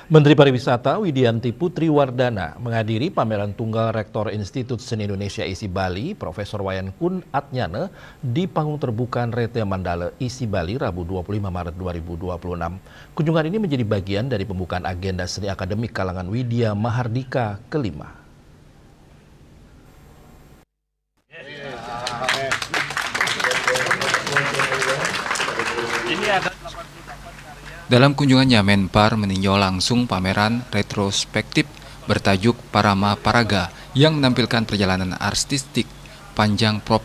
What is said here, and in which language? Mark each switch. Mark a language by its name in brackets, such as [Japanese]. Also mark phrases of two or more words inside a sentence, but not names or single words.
[Indonesian] Menteri Pariwisata Widianti Putriwardana menghadiri pameran tunggal Rektor Institut Seni Indonesia ISI Bali, Profesor Wayan Kun Atnyane, di panggung terbuka Rete Mandala ISI Bali, Rabu 25 Maret 2026. Kunjungan ini menjadi bagian dari pembukaan agenda seni akademik kalangan Widya Mahardika kelima. Dalam kunjungannya, Menpar meninjau langsung pameran retrospektif bertajuk Parama Paraga yang menampilkan perjalanan artistik panjang Prof.